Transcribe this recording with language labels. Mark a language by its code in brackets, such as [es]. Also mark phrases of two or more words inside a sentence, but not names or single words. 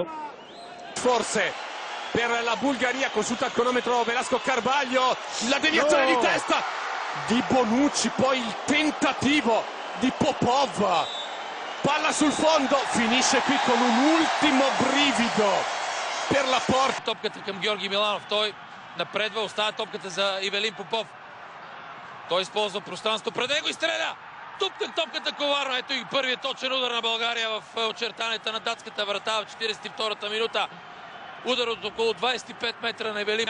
[it] Forse per la Bulgaria, consulta il cronometro Velasco Carvalho, la deviazione di testa di Bonucci, poi il tentativo di Popov, palla sul fondo, finisce qui con un ultimo brivido per la porta. [bg] Топката към Георги Миланов, той напредва, оставя топката за Ивелин Попов. Той използва пространство пред него и стреля! Тупках топката коварно. Ето и първият точен удар на България в очертанията на датската врата в 42-та минута. Удар от около 25 метра на Ивелин.